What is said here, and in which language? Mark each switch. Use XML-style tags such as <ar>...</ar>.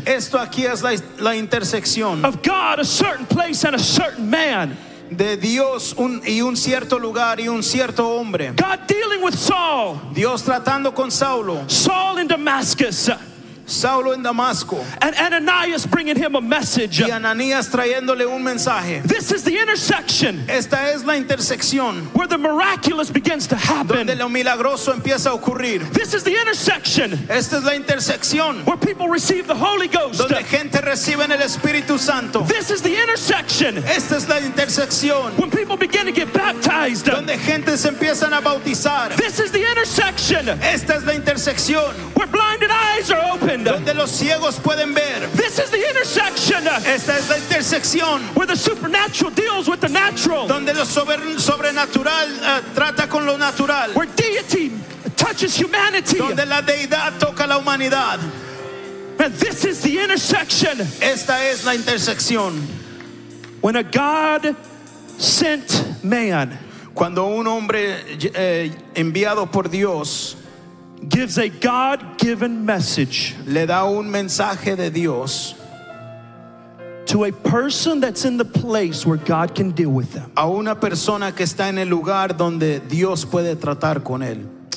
<es>esto aquí es la intersección</es> <en>of God, a certain place, and a certain man.</en> <es>de Dios y un cierto lugar y un cierto hombre.</es> <en>God dealing with Saul,</en> <es>Dios tratando con Saulo,</es> <en>Saul in Damascus,</en> <es>Saulo en Damasco</es> <en>and Ananias bringing him a message.</en> <es>y Ananías trayéndole un mensaje.</es> <en>This is the intersection</en> <es>Esta es la intersección</es> <en>where the miraculous begins to happen.</en> <es>donde lo milagroso empieza a ocurrir.</es> <en>This is the intersection</en> <es>Esta es la intersección</es> <en>where people receive the Holy Ghost.</en> <es>donde gente recibe el Espíritu Santo.</es> <en>This is the intersection</en> <es>Esta es la intersección</es> <en>when people begin to get baptized.</en> <es>donde gente se empiezan a bautizar.</es> <en>This is the intersection</en> <es>Esta es la intersección</es> <en>where blinded eyes are opened.</en> <es>donde los ciegos pueden ver.</es> <en>This is the intersection</en> <es>Esta es la intersección</es> <en>where the supernatural deals with the natural,</en> <es>donde lo sobrenatural trata con lo natural,</es> <en>where deity touches humanity.</en> <es>donde la deidad toca la humanidad.</es> <en>And this is the intersection</en> <es>Esta es la intersección</es> <en>when a God sent man</en> <es>cuando un hombre enviado por Dios</es> <en>gives a God-given message</en> <es>le da un mensaje de Dios</es> <en>to a person that's in the place where God can deal with them.</en> <es>a una persona que está en el lugar donde Dios puede tratar con él.</es>